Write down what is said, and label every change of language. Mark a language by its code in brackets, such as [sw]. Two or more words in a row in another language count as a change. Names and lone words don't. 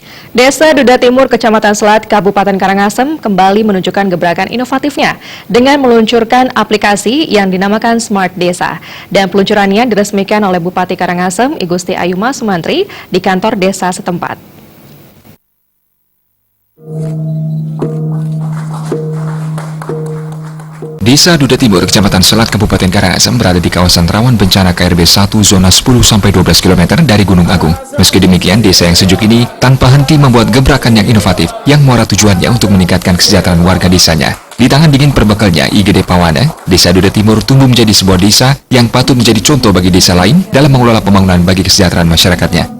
[id] Desa Duda Timur, Kecamatan Selat, Kabupaten Karangasem kembali menunjukkan gebrakan inovatifnya dengan meluncurkan aplikasi yang dinamakan Smart Desa. Dan peluncurannya diresmikan oleh Bupati Karangasem, I Gusti Ayuma Sumantri, di kantor desa setempat. Desa Duda Timur, Kecamatan Selat, Kabupaten Karangasem berada di kawasan rawan bencana KRB 1 zona 10-12 km dari Gunung Agung. Meski demikian, desa yang sejuk ini tanpa henti membuat gebrakan yang inovatif yang muara tujuannya untuk meningkatkan kesejahteraan warga desanya. Di tangan dingin perbekalnya IGD Pawana, Desa Duda Timur tumbuh menjadi sebuah desa yang patut menjadi contoh bagi desa lain dalam mengelola pembangunan bagi kesejahteraan masyarakatnya.